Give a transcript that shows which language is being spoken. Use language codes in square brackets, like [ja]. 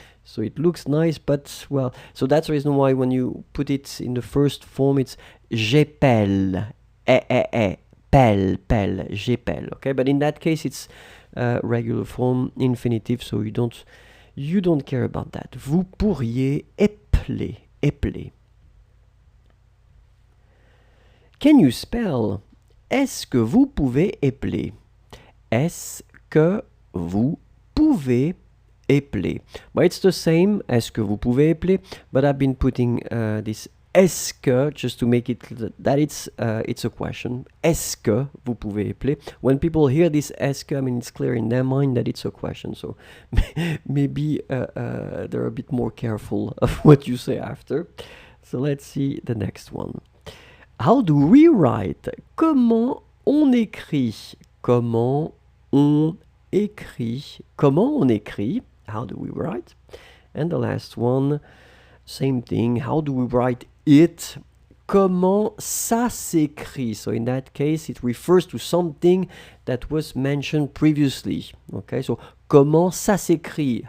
[en] So it looks nice, but well, so that's the reason why when you put it in the first form, it's [fr] j'épelle, pelle, j'épelle. [en] Okay, but in that case, it's regular form, infinitive, so you don't care about that. [fr] Vous pourriez épeler, épeler. [en] Can you spell? [fr] Est-ce que vous pouvez épeler? Est-ce que vous pouvez épeler? [en] Well, it's the same, [fr] est-ce que vous pouvez épeler, [en] but I've been putting this est-ce que just to make it that it's a question. [fr] Est-ce que vous pouvez épeler? [en] When people hear this est-ce que, I mean, it's clear in their mind that it's a question, so maybe they're a bit more careful of what you say after. So let's see the next one. How do we write? [fr] Comment on écrit? Comment on écrit? Comment on écrit? [en] How do we write? And the last one, same thing. How do we write it? [fr] Comment ça s'écrit? [en] So in that case, it refers to something that was mentioned previously. Okay, so [fr] comment ça s'écrit?